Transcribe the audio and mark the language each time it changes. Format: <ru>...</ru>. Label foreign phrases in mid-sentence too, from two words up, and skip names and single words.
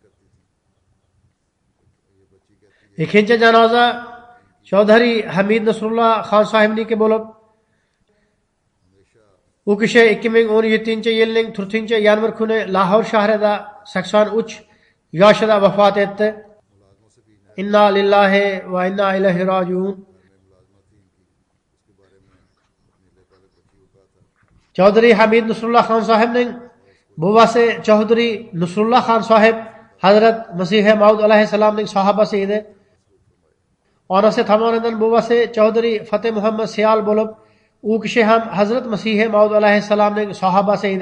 <uz>Ikkinchi janoza Chaudhary Hamid Nasrullah Xon sahibniki bo'lib, u kishi 2017-yilning 4-yanvar kuni Lahor shahrida 83 yoshida vafot etdi.</uz> <ar>إنا لله وإنا إليه راجعون.</ar> <uz>Chaudhary Hamid Nasrullah Xon sahibning buvasi Chaudhary Nasrullah Xon sahib Hazrat Masih Maud alayhissalomning sahobasi edi. Onasi tomonidan buvasi Chaudhary Fateh Muhammad Siyal bo'lib, u kishi ham Hazrat Masih Maud alayhissalomning sahobasi edi.</uz>